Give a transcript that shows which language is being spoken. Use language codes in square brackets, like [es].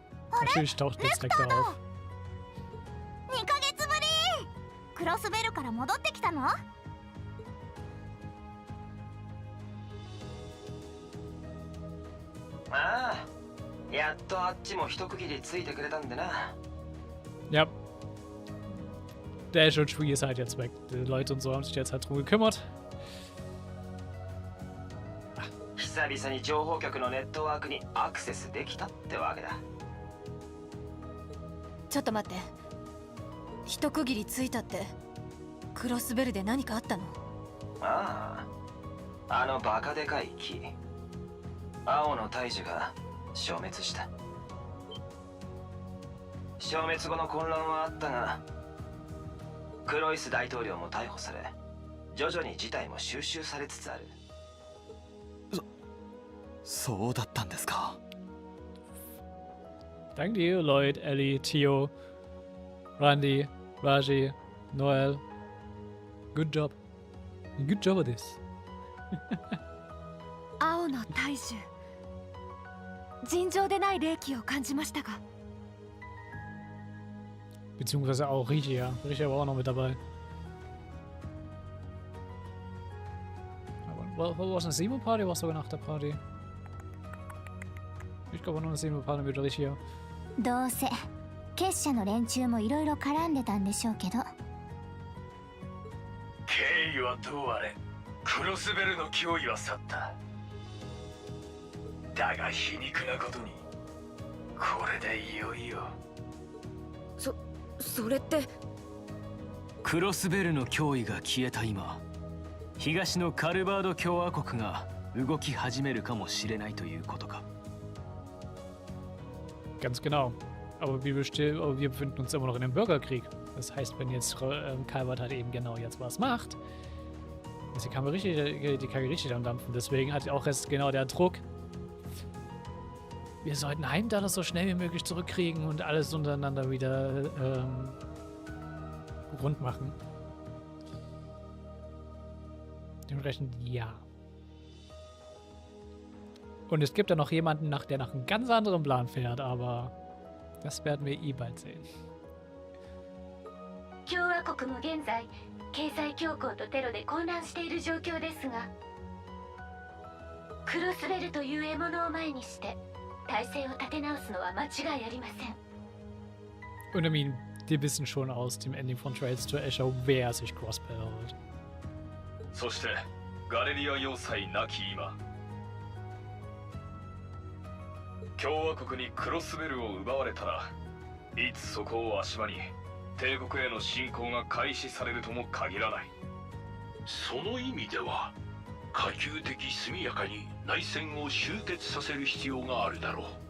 [de] Natürlich taucht jetzt Lecter auf. [ja] 2ヶ月ぶり。クロスベルから戻ってきたの？ああ、やっとあっちも一区切りついてくれたんでな。 [de] Ja. Der Ash und Tree ist halt jetzt weg. Die Leute und so haben sich jetzt halt drum gekümmert. [ja] 久々に情報局のネットワークにアクセスできたってわけだ。ちょっと待って。一区切りついたって、クロスベルで何かあったの？ああ、あのバカでかい木、青の大樹が消滅した。消滅後の混乱はあったが、クロイス大統領も逮捕され、徐々に事態も収拾されつつある。そうだったんですか。 [de] Danke dir, Lloyd, Ellie, Theo, Randy, Raji, Noel. [en] Good job. Good job of this. [ja] 青の大樹。尋常でない霊気を感じましたが。 [de] Beziehungsweise auch Richia. Richia war auch noch mit dabei. Aber war es eine Simo-Party? War es sogar nach der Party? Ich glaube, nur eine Simo-Party mit Richia. [ja] どうせ結社の連中もいろいろ絡んでたんでしょうけど。経緯はどうあれ、クロスベルの脅威は去った。だが皮肉なことに、これでいよいよ。それって。クロスベルの脅威が消えた今、東のカルバード共和国が動き始めるかもしれないということか。 [de] Ganz genau. Aber wir befinden uns immer noch in einem Bürgerkrieg. Das heißt, wenn jetzt Calvert halt eben genau jetzt was macht, ist die Kammer richtig, die Kacke richtig am Dampfen. Deswegen hat auch erst genau der Druck. Wir sollten Heimdall so schnell wie möglich zurückkriegen und alles untereinander wieder rund machen. Dementsprechend ja. Und es gibt da noch jemanden, der nach einem ganz anderen Plan fährt, aber das werden wir eh bald sehen. [ja] 共和国も現在経済恐慌とテロで混乱している状況ですが、クロスベルという獲物を前にして体制を立て直すのは間違いありません。 [de] Und [en] I mean, [de] die wissen schon aus dem Ending von Trails to Asher, wer sich Crossbell holt. [ja] そしてガレリア要塞なき今、共和国にクロスベルを奪われたら、いつそこを足場に帝国への侵攻が開始されるとも限らない。その意味では可及的速やかに内戦を終結させる必要があるだろう。